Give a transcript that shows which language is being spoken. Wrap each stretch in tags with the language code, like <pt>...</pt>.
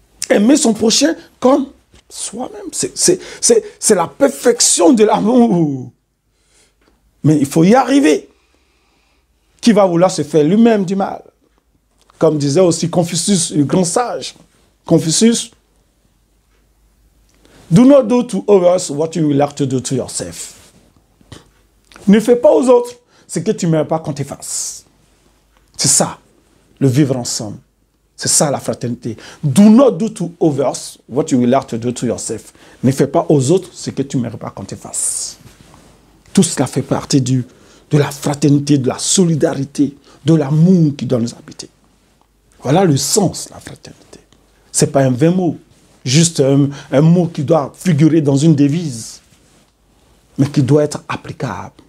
<fr>Aimer son prochain comme soi-même. C'est la perfection de l'amour. Mais il faut y arriver. Qui va vouloir se faire lui-même du mal? Comme disait aussi Confucius, le grand sage.</fr> <en>Confucius, do not do to others what you will like to do to yourself.</en> <fr>Ne fais pas aux autres ce que tu n'aimerais pas qu'on te fasse. C'est ça, le vivre ensemble. C'est ça la fraternité.</fr> <en>Do not do to others what you will like to do to yourself.</en> <fr>Ne fais pas aux autres ce que tu n'aimerais pas qu'on te fasse. Tout cela fait partie de la fraternité, de la solidarité, de l'amour qui doit nous habiter. Voilà le sens de la fraternité. Ce n'est pas un vain mot, juste un mot qui doit figurer dans une devise, mais qui doit être applicable.</fr>